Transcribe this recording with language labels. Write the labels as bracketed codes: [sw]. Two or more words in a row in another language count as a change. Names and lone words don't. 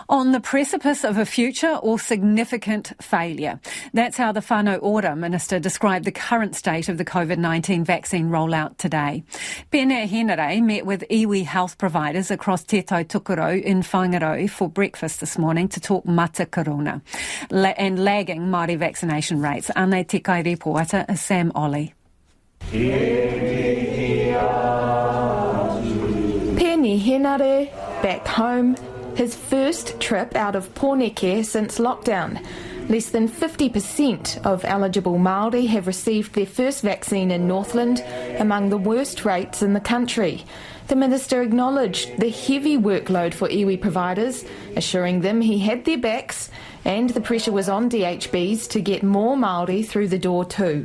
[en] On the precipice of a future or significant failure. That's how the whānau Ora Minister described the current state of the COVID-19 vaccine rollout today. Pēnei Henare met with iwi health providers across Te Tai Tukurau in Whangarau for breakfast this morning to talk [mi] mata karuna [en] and lagging Māori vaccination rates. [mi] Anei te kai reporter Sam Ollie. [en] Pēnei Henare, back home, his first trip out of Pōneke since lockdown. Less than 50% of eligible Māori have received their first vaccine in Northland, among the worst rates in the country. The Minister acknowledged the heavy workload for iwi providers, assuring them he had their backs, and the pressure was on DHBs to get more Māori through the door too.